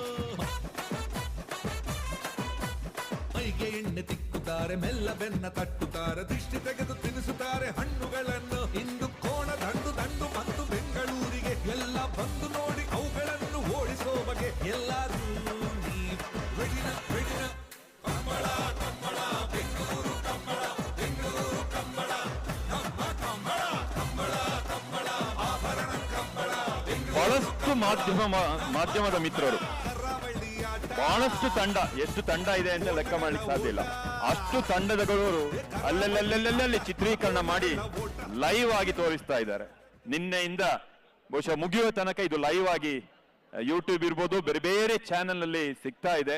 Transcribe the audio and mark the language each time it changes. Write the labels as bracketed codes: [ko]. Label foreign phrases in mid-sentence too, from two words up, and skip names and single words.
[kn] ಮೈಗೆ ಎಣ್ಣೆ ತಿಕ್ಕುತ್ತಾರೆ, ಮೆಲ್ಲ ಬೆನ್ನ ತಟ್ಟುತ್ತಾರೆ, ದಿಷ್ಟಿ ತೆಗೆದು ತಿನ್ನಿಸುತ್ತಾರೆ ಹಣ್ಣುಗಳನ್ನು. ಇಂದು ಕೋಣ ದಂಡು ಮತ್ತು ಬೆಂಗಳೂರಿಗೆ ಎಲ್ಲ ಬಂದು ನೋಡಿ ಅವುಗಳನ್ನು ಓಡಿಸೋ ಬಗೆ. ಎಲ್ಲರೂ ರೆಡಿನ ಕಂಬಳ ಕಂಬಳ ಬೆಂಗಳೂರು ಕಂಬಳ ಬೆಂಗಳೂರು ಕಂಬಳ ನಮ್ಮ ಕಂಬಳ ಕಂಬಳ ಕಂಬಳ ಆಭರಣ ಕಂಬಳ. ಬಹಳಷ್ಟು ಮಾಧ್ಯಮದ ಮಿತ್ರರು, ಬಹಳಷ್ಟು ತಂಡ, ಎಷ್ಟು ತಂಡ ಇದೆ ಅಂತ ಲೆಕ್ಕ ಮಾಡ್ಲಿಕ್ಕೆ ಸಾಧ್ಯ ಇಲ್ಲ. ಅಷ್ಟು ತಂಡದಗಳು ಅಲ್ಲಲ್ಲಿ ಚಿತ್ರೀಕರಣ ಮಾಡಿ ಲೈವ್ ಆಗಿ ತೋರಿಸ್ತಾ ಇದ್ದಾರೆ. ನಿನ್ನೆಯಿಂದ ಬಹುಶಃ ಮುಗಿಯುವ ತನಕ ಇದು ಲೈವ್ ಆಗಿ ಯೂಟ್ಯೂಬ್ ಇರ್ಬೋದು, ಬೇರೆ ಬೇರೆ ಚಾನೆಲ್ ಅಲ್ಲಿ ಸಿಗ್ತಾ ಇದೆ.